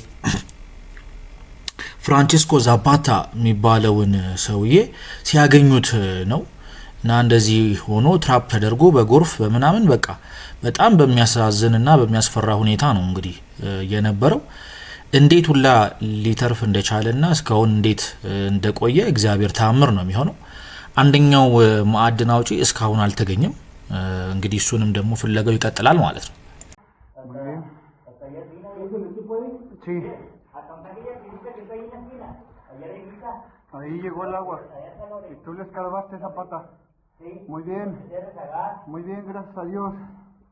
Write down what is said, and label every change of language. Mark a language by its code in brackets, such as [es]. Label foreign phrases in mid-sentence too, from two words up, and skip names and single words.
[am] ፍራንቺስኮ ዛፓታ የሚባለውን ሰውዬ ሲያገኙት ነው እና እንደዚህ ሆኖ ትራፕ ተደርጎ በጎርፍ በመናምን በቃ በጣም በሚያሳዝንና በሚያስፈራ ሁኔታ ነው እንግዲህ የነበረው። እንዴት ሁላ ሊተርፍ እንደቻለና እስካሁን እንዴት እንደቆየ እግዚአብሔር ተአምር ነው የሚሆነው። አንደኛው ማዕድን አውጪ እስካሁን አልተገኘም። እንግዲህ እሱንም ደግሞ ፍለጋው ይቀጥላል ማለት ነው። [es] Ahí llegó el agua y tú le escarbaste esa pata. Muy bien, gracias a Dios.